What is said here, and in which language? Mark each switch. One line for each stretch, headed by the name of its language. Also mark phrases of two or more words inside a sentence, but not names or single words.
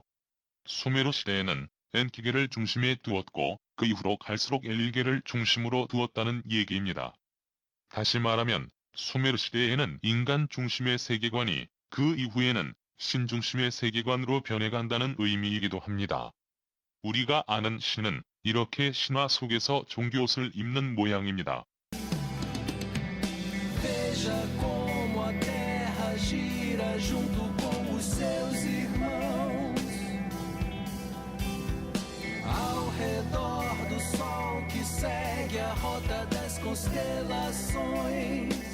Korean: 수메르 시대에는 엔키계를 중심에 두었고 그 이후로 갈수록 엘릴계를 중심으로 두었다는 얘기입니다. 다시 말하면 수메르 시대에는 인간 중심의 세계관이 그 이후에는 신 중심의 세계관으로 변해간다는 의미이기도 합니다. 우리가 아는 신은 이렇게 신화 속에서 종교옷을 입는 모양입니다.
Portuguese: Veja como a terra gira junto com os seus irmãos, ao redor do sol que segue a rota das constelações.